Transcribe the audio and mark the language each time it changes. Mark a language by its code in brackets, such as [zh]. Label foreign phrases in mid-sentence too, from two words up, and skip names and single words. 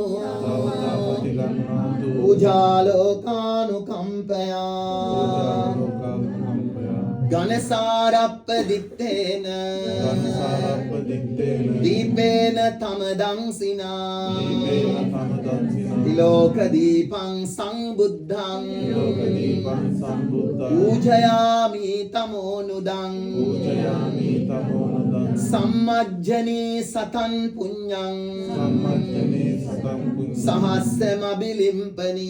[pi] තාවතා පටිගන්නාතු උජාලෝකානුකම්පයා ඝනසාරප්ප දිත්තේන දීපේන තමදංසිනා තිලෝක දීපං සංබුද්ධං සබ්බං සම්බුද්දං පූජයාමි තමෝනුදං පූජයාමි තමෝනදං සම්මජ්ජනේ සතන් පුඤ්ඤං සම්මජ්ජනේ සතං පුඤ්ඤං සහස්සම බිලිම්පනි